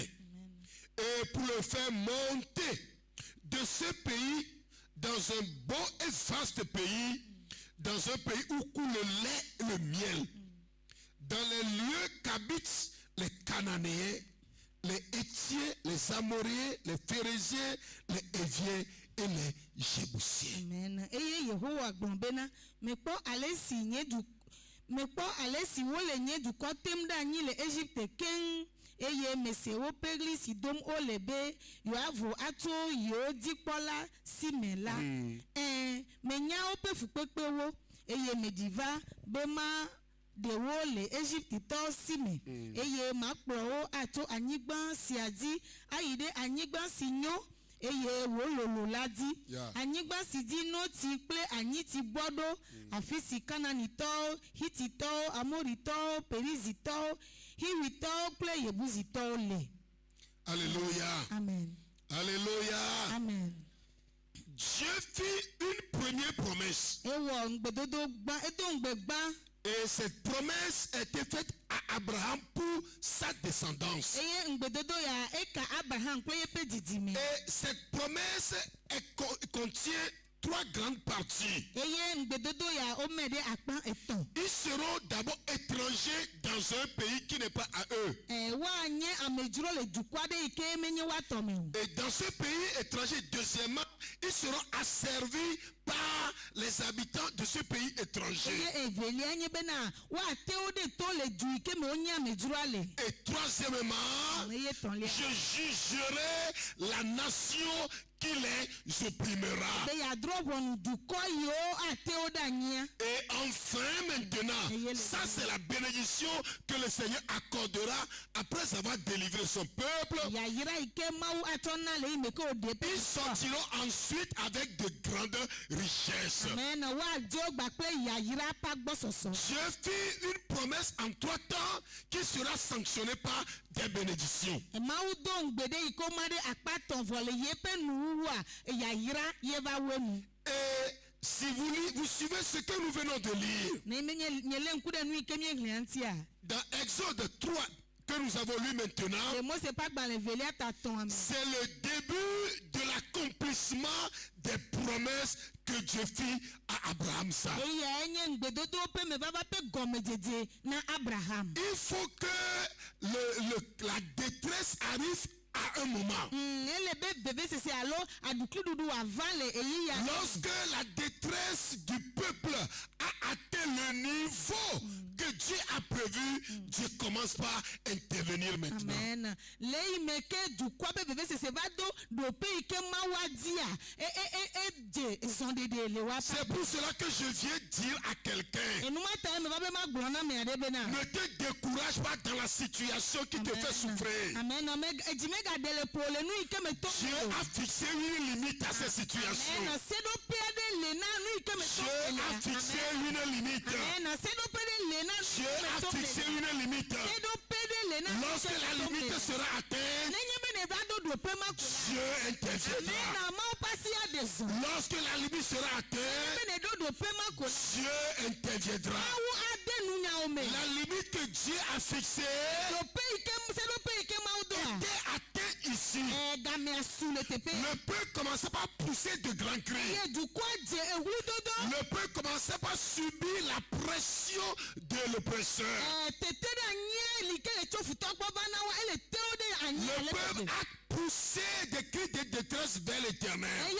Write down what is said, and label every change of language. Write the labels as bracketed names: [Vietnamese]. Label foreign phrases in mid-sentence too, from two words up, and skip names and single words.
[French] Et pour le faire monter de ce pays dans un beau et vaste pays, dans un pays où coule le lait et le miel, dans les lieux qu'habitent les Cananéens, les Hétiens, les Amoréens, les Phérésiens, les Éviens et les Jébusiens. Amen. [Ewe] Eye Yehowa gblɔ bena mekpɔ ale si wole nye dukɔ tem ɖe anyi le Egypte keŋ eye mese woƒe ɣli si dom wole be yewoavo atso yewo dzikpɔla si me la. Menya woƒe fukpekpewo eye meɖi va be ma ɖewo le Egyptetɔwo si me eye makplɔ wo atso anyigba sia dzi ayi ɖe anyigba si nyo eye wololo la di anyigba si dzi noti kple anyiti bɔ ɖo afi si Kananitɔwo, Hititɔwo, Amoritɔwo, Perizitɔwo, Hiwitɔwo kple Yebusitɔwo le. [French] Alléluia. Amen. Alléluia. Amen. Dieu fit une première promesse. [Ewe] Ewɔ ŋgbedodo gbã, edo ŋgbe gbã. [French] Et cette promesse a été faite à Abraham pour sa descendance. [Ewe] Eye ŋgbedodo ya eka Abraham kple yeƒe didime. [French] Et cette promesse contient trois grandes parties. [Ewe] Eye ŋgbedodo ya wome ɖe akpa etɔ̃. [French] Ils seront d'abord étrangers dans un pays qui n'est pas à eux. [Ewe] Woanye amedzro le dukɔ aɖe yi ke menye woatɔ me o. [French] Et dans ce pays étranger, deuxièmement, ils seront asservis par les habitants de ce pays étranger. [Ewe] Eye evelia nye bena woate wo ɖe to le du yi ke me wonye amedzroa le. [French] Et troisièmement, [Ewe] Eye etɔ̃lia. [French] je jugerai la nation qui les opprimera. [Ewe] Be yadrɔ ʋɔnu dukɔ yiwo ate wo ɖe anyia. [French] Et enfin maintenant, ça c'est la bénédiction que le Seigneur accordera après avoir délivré son peuple. [Ewe] Yayira yi ke Mawu atsɔ na le yi me ke wo ɖe [French] Ils sortiront ensuite avec de grandes richesses. Amen. [Ewe] Woadzo gba kple yayira ƒe agbɔsɔsɔ. [French] Dieu fit une promesse en 3 temps qui sera sanctionnée par des bénédictions. [Ewe] Mawu do ŋgbe ɖe yi ke woma ɖe akpa tɔ̃ vɔ le yeƒe nuwuwua yayira yeva wo nu. [French] Et si vous suivez ce que nous venons de lire, [Ewe] Ne menye nyele ŋku ɖe nu yi ke míeɣlia ŋutia. [French] dans Exode 3 que nous avons lu maintenant, [Ewe] Le Mose ƒe agbalẽ velia ta tɔ̃a me. [French] c'est le début de l'accomplissement des promesses que Dieu fit à Abraham. Ça. [Ewe] Eya enye ŋgbedodo ƒe mevava ƒe gɔmedzedze na Abraham. [French] Il faut que la détresse arrive à un moment. [Ewe] Ele be vevesese alo aɖukliɖuɖu wòava le eyi ya. [French] Lorsque la détresse du peuple a atteint le niveau que Dieu a prévu, Dieu commence par intervenir maintenant. Amen. [Ewe] Le yi me ke dukɔ be vevesese va do ɖoƒe yi ke Mawu adia edze zɔɖeɖe le woaƒe. [French] C'est pour cela que je viens dire à quelqu'un, [Ewe] Enuma ta me va be ma gblɔ na amea ɖe bena. [French] ne te décourage pas dans la situation qui te fait souffrir. Amen. [Ewe] Edzi megaɖe le ƒo le nu yi ke me tɔ [French] Dieu a fixé une limite à ces situations. Amen. [Ewe] Seɖoƒe aɖe le na nu yi ke me tɔ [French] Dieu a fixé une limite. [Ewe] Amen. Seɖoƒe ɖe le na nu [French] Dieu [Ewe] yi ke me [French] a [Ewe] tɔ [French] fixé une limite. [Ewe] Seɖoƒe ɖe le na nu yi [French] Lorsque [Ewe] ke me [French] la [Ewe] tɔ [French] limite sera atteinte, [Ewe] nenye be ne va do ɖoƒe ma ko la. [French] Dieu interviendra. [Ewe] Amen. Mawu ƒe asi aɖe zɔ. [French] Lorsque la limite sera atteinte, [Ewe] Be ne ɖo ɖoƒe ma ko la. [French] Dieu interviendra. [Ewe] Mawu ade nunyawo me. [French] La limite que Dieu a fixée [Ewe] Ɖoƒe yi ke seɖoƒe yi ke Mawu doa. [French] était atteinte ici. Le peuple commençait par pousser de grands cris. Le peuple commençait par subir la pression de l'oppresseur. Le peuple a poussé des cris de détresse vers l'Éternel.